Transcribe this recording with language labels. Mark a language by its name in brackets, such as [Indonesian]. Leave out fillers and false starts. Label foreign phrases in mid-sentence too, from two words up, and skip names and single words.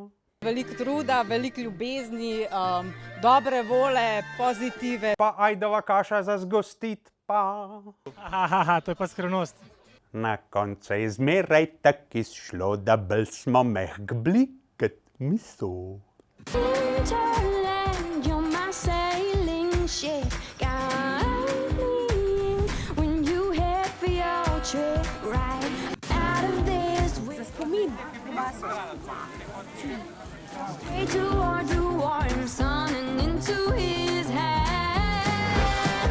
[Slovenian] Veliko truda, veliko ljubezni, dobre volje, pozitive. Pa ajdova kaša za zgostit pa. Aha, to je pa skrivnost. Na koncu je zmeraj tak izšlo, da bolj smo mehk bili kot meso. [English] Winterland, you're my sailing ship. Guide me in when you head for your trip. Right out of this Spomin. straight toward the warm sun and into his hands.